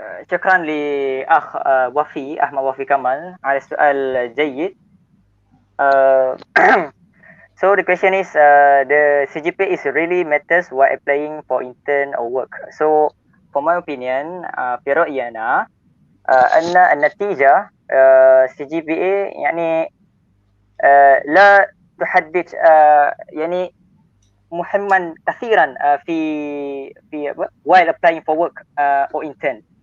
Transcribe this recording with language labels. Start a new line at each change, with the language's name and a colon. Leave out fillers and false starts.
Arabic: شكرا لأخ وفي أحمد وفي كمال على السؤال جيد.
English: So the question is, the CGPA is really matters while applying for intern or work. So for my opinion,
Arabic: في رأيي أنا أن النتيجة CGPA يعني لا تحدد يعني مهما كثيرا في
English: while applying for work or intern.